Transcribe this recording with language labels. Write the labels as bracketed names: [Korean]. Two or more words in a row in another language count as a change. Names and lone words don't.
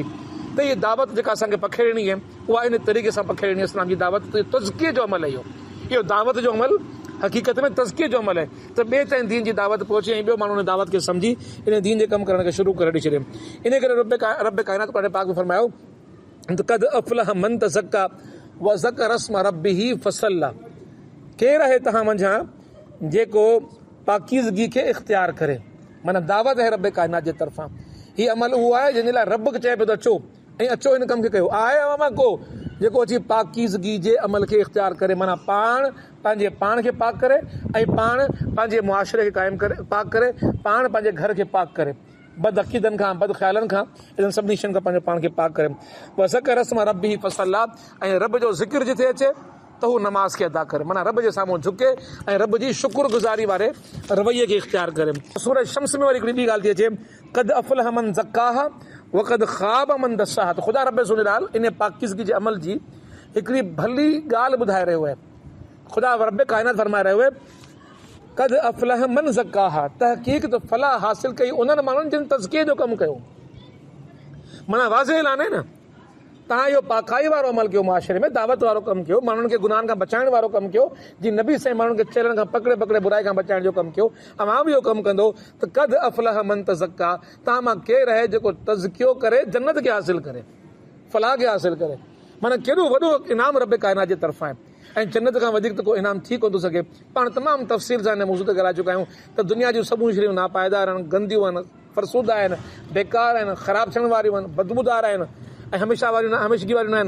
[Sindhi] त इहा दावत जेका असांखे पखेड़णी आहे उहा इन तरीक़े सां पखेड़णी आहे, इस्लाम जी दावत तज़किये जो अमल आहे। इहो दावत जो अमल हक़ीक़त में तज़किये जो अमल आहे त ॿिए ताईं दीन जी दावत पहुचे ऐं ॿियो माण्हू उन दावत खे सम्झी इन दीन जे कमु करण खे शुरू करे ॾेई छॾे। इन करे रब काइनात पंहिंजे पाक में फरमायो त [Arabic] قد أفلح من تزكى و ذكر اسم ربه فصلى, [Sindhi] केरु आहे तव्हां मंझां जेको पाकीज़गी खे इख़्तियार करे, माना दावत आहे रब काइनात जे तरफ़ां। हीउ अमल उहो आहे जंहिंजे लाइ रब खे चए पियो त अचो ऐं अचो हिन कम खे कयो। आहे अवां को जेको अची पाकीज़गी जे अमल खे इख़्तियार करे, माना पाण पंहिंजे पाण खे पाक करे ऐं पाण पंहिंजे मुआशिरे खे क़ाइमु करे पाक करे, पाण पंहिंजे घर खे पाक करे, बद अक़ीदनि खां बद ख़्यालनि खां, इन्हनि सभिनी शयुनि खां पंहिंजे पाण खे पाक करे। [Arabic] ذكر اسم ربه فصلى, [Sindhi] ऐं रब जो ज़िक्र जिथे अचे त हू नमाज़ खे अदा करे, माना रब जे साम्हूं झुके ऐं रब जी शुक्रगुज़ारी वारे रवैये खे इख़्तियार करे। सूरह शम्स में वरी हिकिड़ी ॿी ॻाल्हि थी अचे, [Arabic] قد أفلح من زكاها و قد خاب من دساها. [Sindhi] त ख़ुदा रब सुञाणल इन पाकीज़गी जे अमल जी हिकिड़ी भली ॻाल्हि ॿुधाए रहियो आहे। ख़ुदा रब काइनात फरमाए रहियो आहे [Arabic] قد أفلح من زكاها, [Sindhi] तहक़ीक़ त फलाह हासिल कई उन्हनि माण्हुनि जिन तज़किये जो कमु कयो। माना वाज़े ऐलान आहे न, तव्हां इहो पाखाई वारो अमल कयो, मुआशिरे में दावत वारो कमु कयो, माण्हुनि खे गुनाहनि खां बचाइण वारो कमु कयो, जीअं नबी साईं माण्हुनि खे चेलनि खां पकड़े पकड़े बुराई खां बचाइण जो कमु कयो, अवां बि इहो कमु कंदो त [Arabic] قد أفلح من تزكى, [Sindhi] तव्हां मां केरु आहे जेको तज़कियो करे जन्नत खे हासिल करे, फलाह खे हासिल करे। माना केॾो वॾो इनाम रब काइनात जे तरफ़ां आहे ऐं जन्नत खां वधीक त को इनाम थी कोन थो सघे। पाण तमामु तफ़सील सां हिन मौज़ूअ ते ॻाल्हाए चुका आहियूं त दुनिया जूं सभु शयूं नापाइदार आहिनि, गंदियूं आहिनि, फरसूदा आहिनि, बेकार आहिनि, ख़राबु थियण वारियूं आहिनि, बदबूदार आहिनि ऐं हमेशह वारियूं न हमेशगी वारियूं न आहिनि।